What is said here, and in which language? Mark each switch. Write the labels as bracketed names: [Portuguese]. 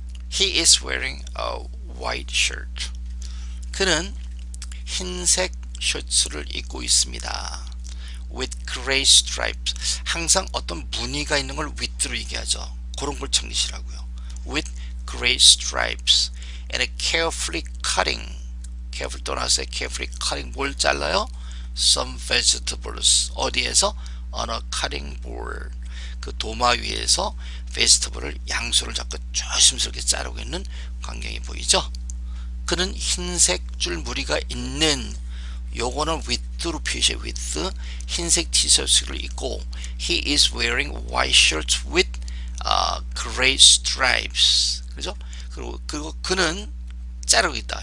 [English] He is wearing a white shirt. [Korean] 그는 흰색 셔츠를 입고 있습니다. [English] with gray stripes, [Korean] 항상 어떤 무늬가 있는 걸 with로 얘기하죠. 그런 걸 챙기시라고요. [English] with gray stripes and carefully cutting, carefully 떠나서 carefully cutting, [Korean] 뭘 잘라요? [English] some vegetables, [Korean] 어디에서? [English] on a cutting board, [Korean] 그 도마 위에서 vegetable을, 양수를 잡고 조심스럽게 자르고 있는 광경이 보이죠? 그는 흰색 줄 무늬가 있는, 요거는 with로 표시해. [English] with, [Korean] 흰색 티셔츠를 입고, [English] he is wearing white shirts with gray stripes, 그죠? [Korean] 그리고 그는 자르고 있다.